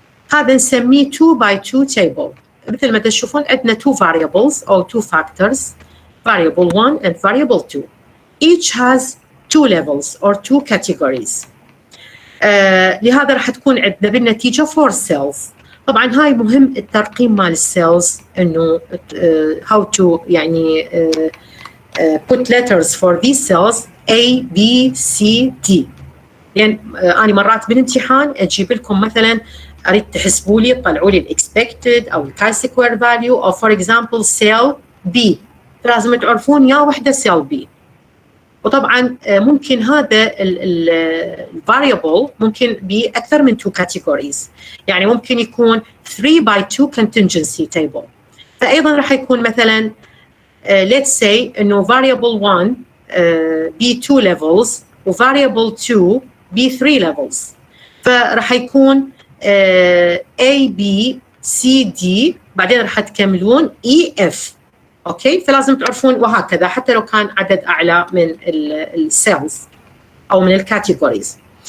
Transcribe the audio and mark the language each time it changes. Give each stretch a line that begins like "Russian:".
Arabic: هذا نسميه
English: 2x2 table.
Arabic: مثل ما تشوفون عندنا
English: two variables or two factors, variable 1 and variable 2. Each has two levels or two categories.
Arabic: لهذا راح تكون عندنا بالنتيجة
English: 4 cells.
Arabic: طبعا هاي مهم الترقيم مال السيلز انه
English: how to يعني put letters for these cells A, B, C, D.
Arabic: لأن أنا مرات بالامتحان أجيب لكم مثلا أريد تحسبوا لي تطلعوا لي expected أو
English: chi square value
Arabic: أو
English: for example cell B.
Arabic: لازم تعرفون يا وحدة cell B. وطبعا ممكن هذا الفاريبل ممكن بأكثر من
English: 2 categories.
Arabic: يعني ممكن يكون 3x2
English: contingency table.
Arabic: فأيضا راح يكون مثلا
English: let's say
Arabic: إنه variable 1 ب
English: 2 levels
Arabic: و variable 2 ب
English: 3 levels.
Arabic: فراح يكون A B C D بعدين راح تكملون E F. اوكي فلازم تعرفون وهكذا حتى لو كان عدد اعلى من السيلز او من الكاتيجوريز.